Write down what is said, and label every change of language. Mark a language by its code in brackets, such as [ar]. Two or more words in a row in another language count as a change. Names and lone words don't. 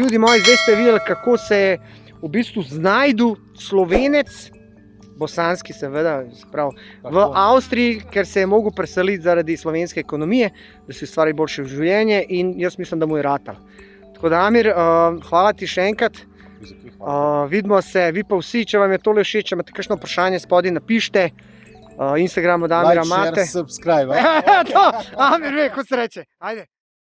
[sl] Ljudi moji, zdaj ste videli, kako se je v bistvu znajdu Slovenec, bosanski seveda, v Avstriji, ker se je mogel preseliti zaradi slovenske ekonomije, da si ustvari boljše življenje in jaz mislim, da mu je ratal. Tako da, Amir, hvala ti še enkrat. Vidimo se, vi pa vsi, če vam je tole všeč, če imate kakšno vprašanje spodaj, napišite. Instagram od Amira imate. [en] Like, share, subscribe. [sl] To, Amir ve, ko se reče. Ajde.